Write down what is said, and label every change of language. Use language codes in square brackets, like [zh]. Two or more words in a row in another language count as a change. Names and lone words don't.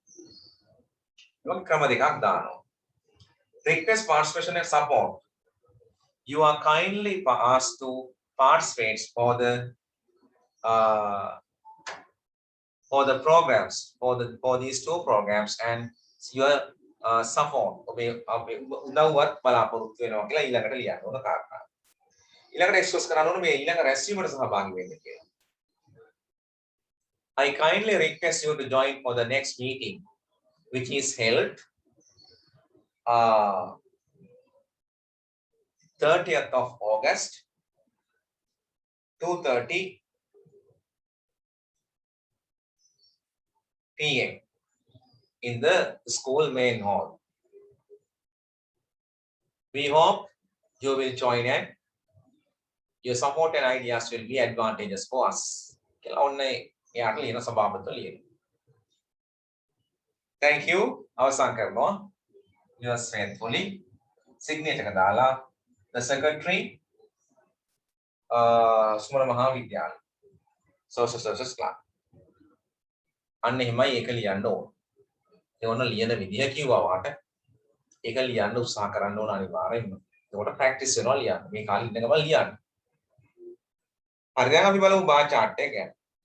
[en] Request participation and support. You are kindly asked to participate for programs for these two programs and your support [si] උදව්වත් බලාපොරොත්තු වෙනවා කියලා ඊළඟට ලියන්න ඕන කාරණා. ඊළඟට එක්ස්ප්‍රෙස් කරන්න ඕනේ මේ ඊළඟ රැස්වීමට සහභාගී වෙන්න කියලා. [en] I kindly request you to join for the next meeting which is held 30th of August 2:30 p.m. in the school main hall. We hope you will join and your support and ideas will be advantageous for us. Thank you. [si] අවසන් කරනවා. [en] Yours faithfully. Signature [si] එක දාලා [en] the secretary සුමන මහා විද්‍යාලය social services club. [si] අන්න එහෙමයි ඒක ලියන්න ඕන. ඒ ඕන ලියන විදිය කිව්වා වාට. ඒක ලියන්න උත්සාහ කරන්න ඕන අනිවාර්යෙන්ම. ඒකට ප්‍රැක්ටිස් වෙනවා ලියන්න. මේ කාලේ ඉන්න ගමන් ලියන්න. හරි දැන් අපි බලමු [en] bar chart [si] එක ගැන.